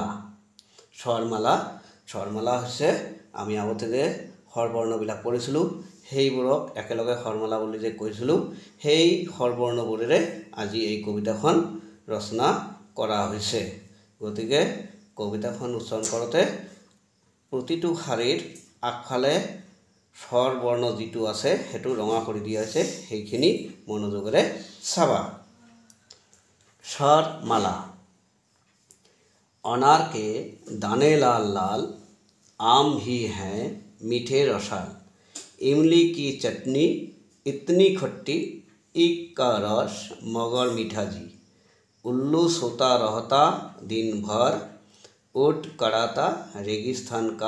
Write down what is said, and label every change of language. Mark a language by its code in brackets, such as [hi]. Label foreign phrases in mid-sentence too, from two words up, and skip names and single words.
[as] স্বৰমালা স্বৰমালা হৈছে আমি আগতে যে স্বৰবৰ্ণবিলাক পঢ়িছিলোঁ সেইবোৰক একেলগে স্বৰমালা বুলি যে কৈছিলোঁ, সেই স্বৰবৰ্ণবোৰেৰে আজি এই কবিতাখন ৰচনা কৰা হৈছে। গতিকে কবিতাখন উচ্চাৰণ কৰোঁতে প্ৰতিটো শাৰীৰ আগফালে স্বৰবৰ্ণ যিটো আছে সেইটো ৰঙা কৰি দিয়া হৈছে, সেইখিনি মনোযোগেৰে চাবা। স্বৰমালা। [hi] अनार के दाने लाल लाल, आम भी हैं मीठे रसाल, इमली की चटनी इतनी खट्टी, ईख का रस मगर मीठा जी, उल्लू सोता रहता दिन भर, ऊँट कराता रेगिस्तान का